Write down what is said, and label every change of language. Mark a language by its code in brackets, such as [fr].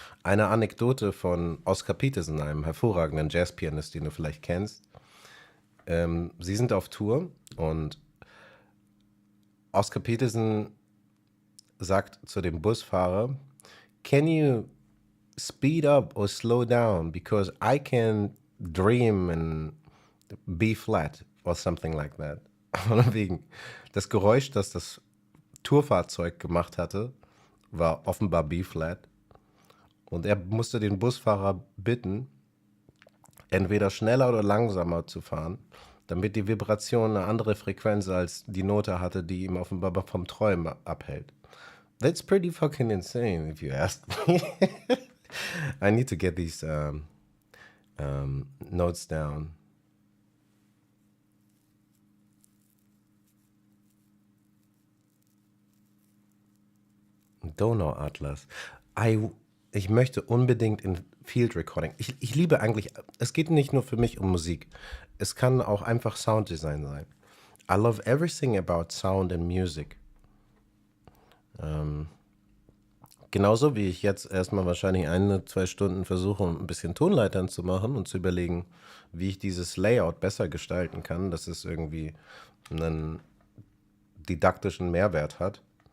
[de] Eine Anekdote von Oscar Peterson, einem hervorragenden Jazzpianist, den du vielleicht kennst. Sie sind auf Tour und Oscar Peterson sagt zu dem Busfahrer, [en] "Can you speed up or slow down? Because I can dream in B flat or something like that." [de] Und wegen das Geräusch, das das Tourfahrzeug gemacht hatte, war offenbar B-Flat. Und er musste den Busfahrer bitten, entweder schneller oder langsamer zu fahren, damit die Vibration eine andere Frequenz als die Note hatte, die ihm offenbar vom Träumen abhält. [en] That's pretty fucking insane, if you ask me. I need to get these notes down. [de] Donau Atlas. Ich möchte unbedingt in Field Recording. Ich liebe eigentlich, es geht nicht nur für mich um Musik. Es kann auch einfach Sounddesign sein. [en] I love everything about sound and music. [de] Genauso wie ich jetzt erstmal wahrscheinlich 1-2 Stunden versuche, ein bisschen Tonleitern zu machen und zu überlegen, wie ich dieses Layout besser gestalten kann, dass es irgendwie einen didaktischen Mehrwert hat.